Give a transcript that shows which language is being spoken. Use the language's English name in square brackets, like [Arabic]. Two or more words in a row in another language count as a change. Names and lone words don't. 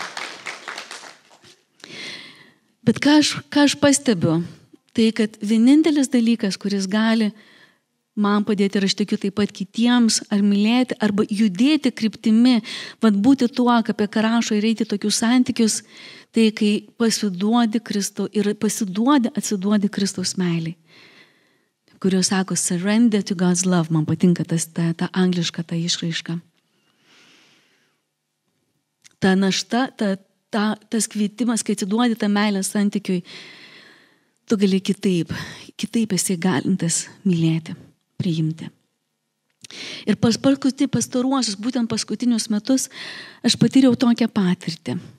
[Lithuanian] Bet ką aš pastebiu, tai kad vienintelis dalykas, kuris gali man padėti ir aš tikiu taip pat kitiems, ar mylėti, arba judėti kryptimi, būti tuo, apie ką rašo ir eiti tokius santykius, tai kai pasiduodi atsiduodi Kristaus meiliai, kurios sako [English] surrender to God's love, [Lithuanian] man patinka ta angliška ta išraiška. Ta našta, tas kvietimas, kai atsiduodi tą meilę santykiui, tu gali kitaip esi galintas mylėti, priimti. Ir pastaruosius, būtent paskutinius metus, aš patyriau tokią patirtį.